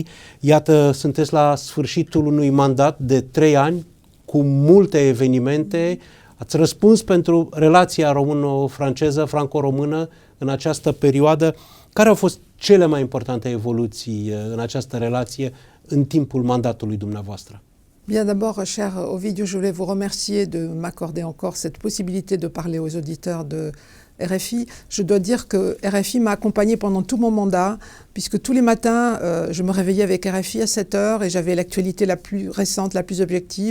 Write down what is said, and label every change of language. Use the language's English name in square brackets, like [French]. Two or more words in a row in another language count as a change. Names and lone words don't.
[Romanian] Iată, sunteți la sfârșitul unui mandat de 3 ani cu multe evenimente. Ați răspuns pentru relația româno-franceză, franco-română în această perioadă. Care au fost cele mai importante evoluții în această relație în timpul mandatului dumneavoastră? [French] Bien, d'abord, cher Ovidiu, je voulais vous remercier de m'accorder encore cette possibilité de parler aux auditeurs de RFI. Je dois dire que RFI m'a accompagné pendant tout mon mandat, puisque tous les matins, je me réveillais avec RFI à 7 heures et j'avais l'actualité la plus récente, la plus objective.